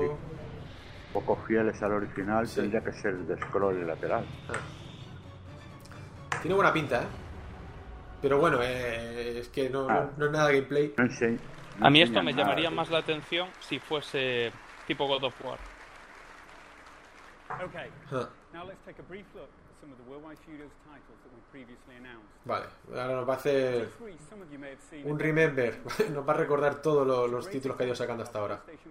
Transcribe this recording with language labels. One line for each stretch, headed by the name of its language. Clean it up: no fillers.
Spanish: Sí. Un poco fieles al original, sí. Tendría que ser de scroll lateral. Tiene buena pinta, ¿eh? Pero bueno, es que no es nada gameplay. No sé. A mí esto me llamaría más la atención si fuese tipo God of War.
English: Okay. Now let's take a brief look at some of the Worldwide Studios titles that we previously announced.
Spanish: Vale, ahora nos va a hacer un remember, nos va a recordar todos los títulos que ha ido sacando hasta ahora.